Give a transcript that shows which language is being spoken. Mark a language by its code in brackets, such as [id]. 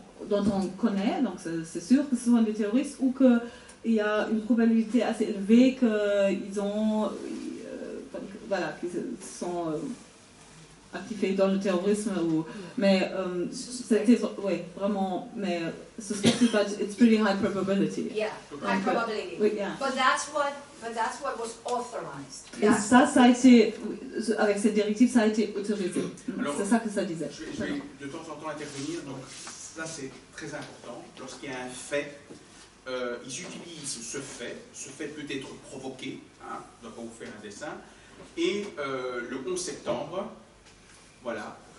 [fr] dont on connaît, donc c'est sûr que ce sont des terroristes, ou qu'il y a une probabilité assez élevée qu'ils sont actifés dans le terrorisme, mais c'était vraiment, mais [en] suspected, but it's pretty high probability. Yeah, high probability. Yeah. But that's what was authorized. [fr] Et ça a été, avec cette directive, ça a été autorisé. C'est ça que ça disait. Je vais de temps en temps intervenir, donc ça c'est très important. Lorsqu'il y a un fait, ils utilisent ce fait peut être provoqué, hein, je ne dois pas vous faire un dessin, et le 11 septembre, voilà,